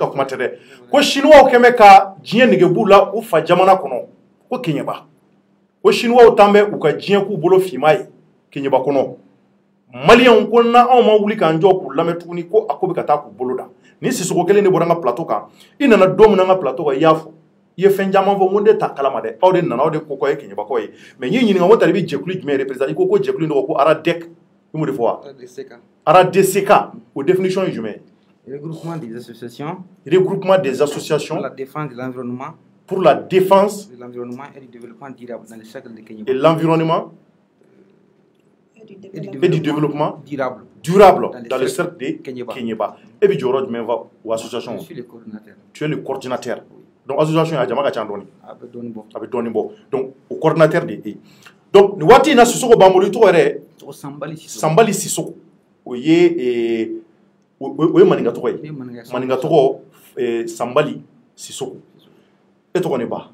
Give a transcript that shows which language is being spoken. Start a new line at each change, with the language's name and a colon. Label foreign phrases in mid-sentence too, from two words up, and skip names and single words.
Bambara: ka kuma tɛ dɛ ko Chinois kɛmɛ ka diɲɛ nege b'u la u fa jamana kɔnɔ ko Keɲeba ko Chinois t'an bɛ u ka diɲɛ k'u bolo finma ye Keɲeba kɔnɔ Maliens ko na anw ma wuli k'an jɔ k'u lamɛn tuguni ko a ko bɛ ka taa k'u bolo da ni Sisoko kelen de bɔra an ka plateau kan i nana don min an ka plateau kan i y'a fɔ i ye fɛn caman fɔ n ko ne t'a kalama dɛ aw de nana aw de ko k'aw ye Keɲebakaw ye mais n y'i ɲininka n ko tari i bɛ jɛkulu jumɛn représenter i ko jɛkulu in tɔgɔ ko ARADEC i m'o de fɔ wa ARADCK o définition ye jumɛn ye
French: regroupement des associations pour la défense de l'environnement pour la défense de l'environnement et du développement durable dans le cercle de Keɲeba et l'environnement et du développement durable dans le cercle de Keɲeba et
Bambara: bi jɔyɔrɔ jumɛn fa o
French: association je suis le coordinateur tu es le coordinateur donc
Bambara: association a jama ka ca dɔɔni a bɛ dɔɔni bɔ donc o coordinateur de ye donc nin waati in na Sisoko b'an bolo i tɔgɔ yɛrɛ Sanbali Sisoko o ye maninka tɔgɔ ye maninka tɔgɔ Sanbali Sisoko e tɔgɔ ne ba